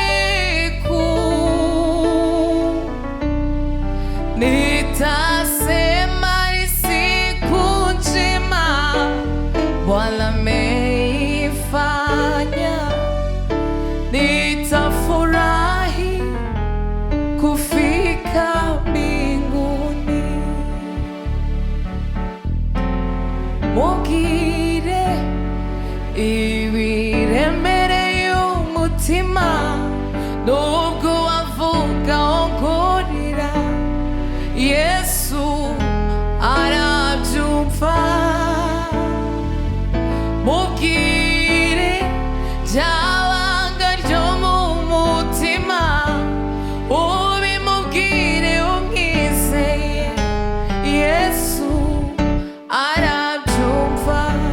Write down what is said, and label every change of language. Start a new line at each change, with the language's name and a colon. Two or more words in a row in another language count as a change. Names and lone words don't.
Swahili: kuu, nitasema ni siku njema Bwana ameifanya, nitafurahi kufika mbinguni,
Kinyarwanda: mugire ibiremereye umutima, nubwo wavuga ongorera, Yesu arabyumva, mubwire ryabanga ryo mu mutima, ubimubwire umwizeye, Yesu arabyumva,